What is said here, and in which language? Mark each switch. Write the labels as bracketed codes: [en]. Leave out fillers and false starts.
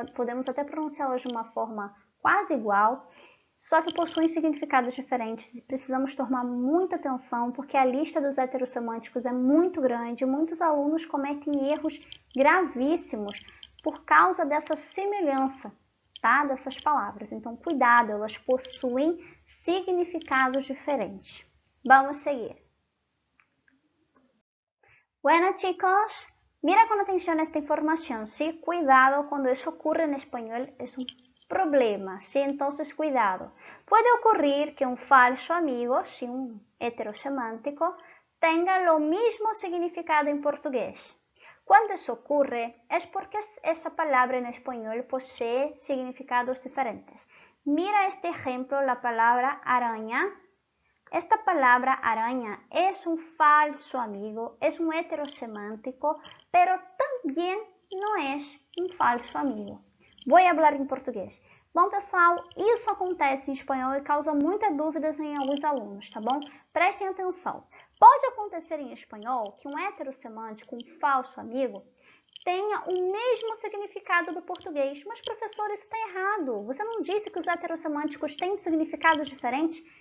[pt] Podemos até pronunciá-las de uma forma quase igual, só que possuem significados diferentes e precisamos tomar muita atenção porque a lista dos heterosemânticos é muito grande e muitos alunos cometem erros gravíssimos por causa dessa semelhança, tá? Dessas palavras. Então, cuidado, elas possuem significados diferentes. Vamos seguir. [es] Bueno, chicos, mira con atención esta información, ¿sí? Cuidado, cuando eso ocurre en español es un problema, ¿sí? Entonces, cuidado. Puede ocurrir que un falso amigo, ¿sí? Un heterosemántico, tenga lo mismo significado en portugués. Cuando eso ocurre es porque esa palabra en español posee significados diferentes. Mira este ejemplo, la palabra araña. Esta palabra araña es un falso amigo, es un heterosemántico, pero también no es um falso amigo. [pt] Vou falar em português. Bom, pessoal, isso acontece em espanhol e causa muitas dúvidas em alguns alunos, tá bom? Prestem atenção. Pode acontecer em espanhol que um heterosemântico, um falso amigo, tenha o mesmo significado do português. Mas, professor, isso está errado. Você não disse que os heterosemânticos têm significados diferentes?